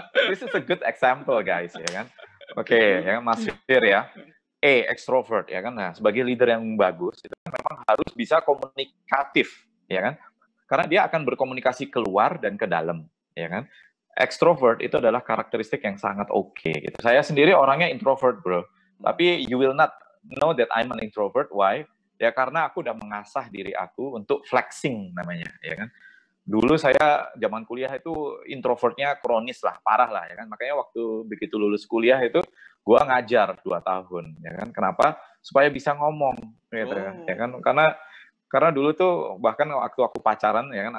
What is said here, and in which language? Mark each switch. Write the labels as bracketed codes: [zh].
[en] This is a good example guys, [id] ya kan? Oke, ya kan, Mas Fir ya. Extrovert, ya kan? Nah, sebagai leader yang bagus, itu memang harus bisa komunikatif, ya kan? Karena dia akan berkomunikasi keluar dan ke dalam, ya kan? Extrovert itu adalah karakteristik yang sangat oke, gitu. Saya sendiri orangnya introvert, bro. [en] Tapi you will not know that I'm an introvert. Why? [id] Ya karena aku udah mengasah diri aku untuk flexing namanya, ya kan? Dulu saya zaman kuliah itu introvertnya kronis lah, parah lah, ya kan? Makanya waktu begitu lulus kuliah itu gua ngajar 2 tahun, ya kan? Kenapa? Supaya bisa ngomong, gitu, ya kan? Karena dulu tuh bahkan waktu aku pacaran, ya kan?